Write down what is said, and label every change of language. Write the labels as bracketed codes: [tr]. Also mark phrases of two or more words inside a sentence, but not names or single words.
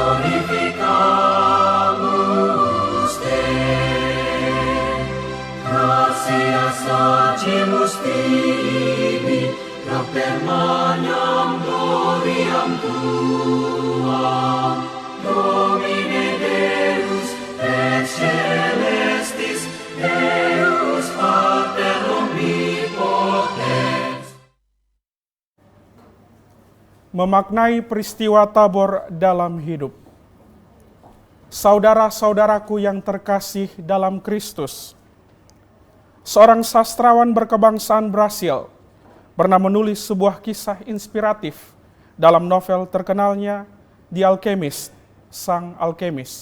[la] glorificamus te gratias facimus tibi propter magnam gloriam tuam Domine Deus et celestis Deus Pater omnipotens. [id] Memaknai peristiwa Tabor dalam hidup. Saudara-saudaraku yang terkasih dalam Kristus, seorang sastrawan berkebangsaan Brasil pernah menulis sebuah kisah inspiratif dalam novel terkenalnya The Alchemist, Sang Alkemis.